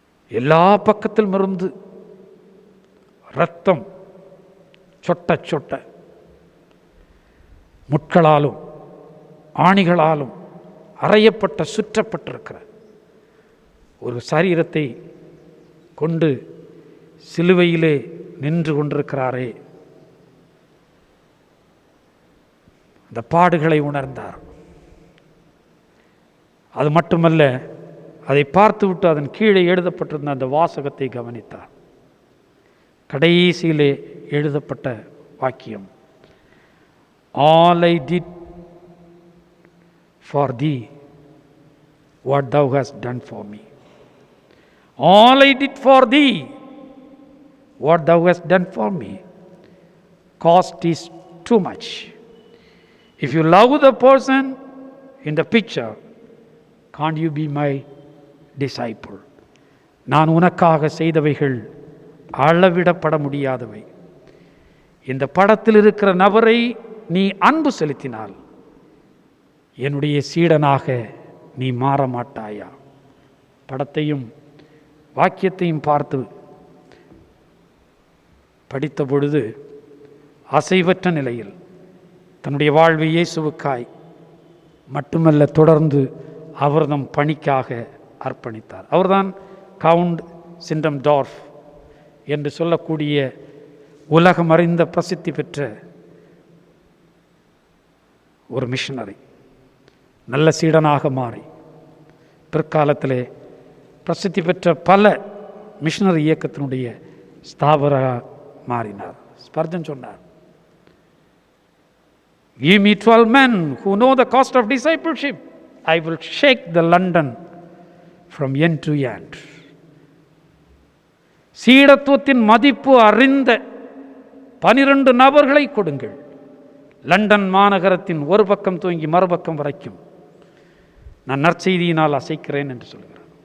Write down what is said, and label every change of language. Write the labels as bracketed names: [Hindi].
[Tamil] எல்லா பக்கத்திலும் இருந்து இரத்தம் சொட்ட சொட்ட, முட்களாலும் ஆணிகளாலும் அறையப்பட்ட, சுற்றப்பட்டிருக்கிற ஒரு சரீரத்தை கொண்டு சிலுவையிலே நின்று கொண்டிருக்கிறாரே, அந்த பாடுகளை உணர்ந்தார். அது மட்டுமல்ல, அதை பார்த்துவிட்டு அதன் கீழே எழுதப்பட்டிருந்த அந்த வாசகத்தை கவனித்தார். கடைசியிலே எழுதப்பட்ட வாக்கியம், [English] All I did for thee what thou hast done for me. All I did for thee what thou hast done for me. Cost is too much. If you love the person in the picture, can't you be my disciple? [Tamil] நான் உனக்காக செய்தவைகள் அளவிடப்பட முடியாதவை. இந்த படத்தில் இருக்கிற நபரை நீ அன்பு செலுத்தினால் என்னுடைய சீடனாக நீ மாற மாட்டாயா? படத்தையும் வாக்கியத்தையும் பார்த்து படித்த பொழுது அசைவற்ற நிலையில் தன்னுடைய வாழ்வை இயேசுவுக்காய் மட்டுமல்ல, தொடர்ந்து அவர் நம் பணிக்காக அர்ப்பணித்தார். அவர்தான் கவுண்ட் சிண்டம்டார்ஃப் என்று சொல்லக்கூடிய உலகம் அறிந்த பிரசித்தி பெற்ற ஒரு மிஷனரி. நல்ல சீடனாக மாறி பிற்காலத்திலே பிரசித்தி பெற்ற பல மிஷனரி இயக்கத்தினுடைய ஸ்தாபர மாறினார். ஸ்பர்ஜன் சொன்னார், [English] give me 12 men who know the cost of discipleship, I will shake the London from end to end. [Tamil] சீடத்துவத்தின் மதிப்பு அறிந்த 12 நபர்களை கொடுங்கள், லண்டன் மாநகரத்தின் ஒரு பக்கம் துவங்கி மறுபக்கம் வரைக்கும் நான் நற்செய்தியினால் அசைக்கிறேன் என்று சொல்கிறார்.